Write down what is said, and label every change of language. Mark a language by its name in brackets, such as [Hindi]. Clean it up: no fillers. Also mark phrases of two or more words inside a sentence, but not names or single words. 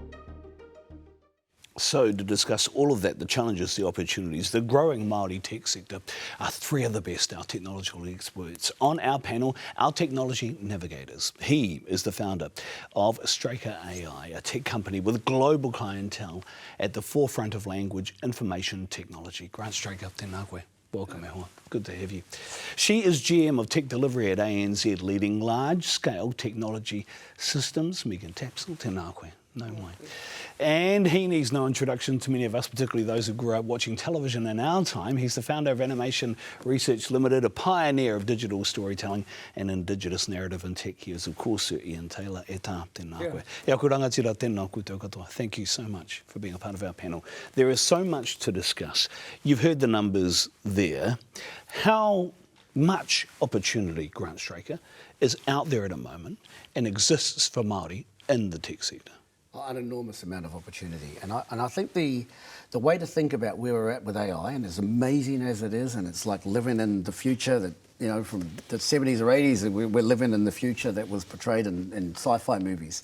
[English] So to discuss all of that, the challenges, the opportunities, the growing Māori tech sector, are three of the best, our technological experts. On our panel, our technology navigators. He is the founder of Straker AI, a tech company with global clientele at the forefront of language information technology. Grant Straker, [Māori] tēnā koe. [English] Welcome, Ahoa. Good to have you. She is GM of Tech Delivery at ANZ, leading large-scale technology systems. Megan Tapsell, [Māori] tēnā koe. [English] No way. And he needs no introduction to many of us, particularly those who grew up watching television in our time. He's the founder of Animation Research Limited, a pioneer of digital storytelling and indigenous narrative in tech. He is, of course, Sir Ian Taylor. [Māori] E tā, tēnā koe. E aku rangatira tēnā koutou katoa. [English] Thank you so much for being a part of our panel. There is so much to discuss. You've heard the numbers there. How much opportunity, Grant Straker, is out there at the moment and exists for Māori in the tech sector? An enormous amount of opportunity, and I think the way to think about where we're at with AI, and as amazing as it is, and it's like living in the future that, you know, from the 70s or 80s, we're living in the future that was portrayed in sci-fi movies.